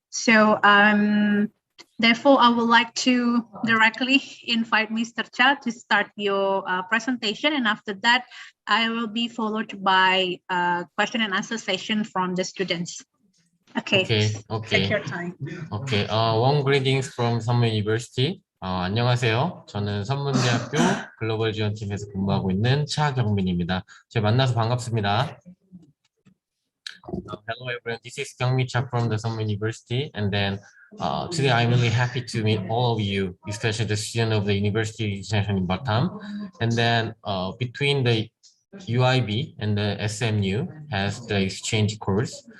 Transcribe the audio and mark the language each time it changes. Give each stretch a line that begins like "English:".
English: So therefore, I would like to directly invite Mr. Cha to start your presentation, and after that, I will be followed by a question and answer session from the students. Okay. Take your time. Okay. Warm greetings from Summer University.
Korean: 안녕하세요. 저는 선문대학교 글로벌 지원팀에서 근무하고 있는 차경민입니다. 저희 만나서 반갑습니다.
English: Hello everyone, this is Cha from the Summer University, and then today I'm really happy to meet all of you, especially the student of the University International in Batam. And then between the UIB and the SMU has the exchange course.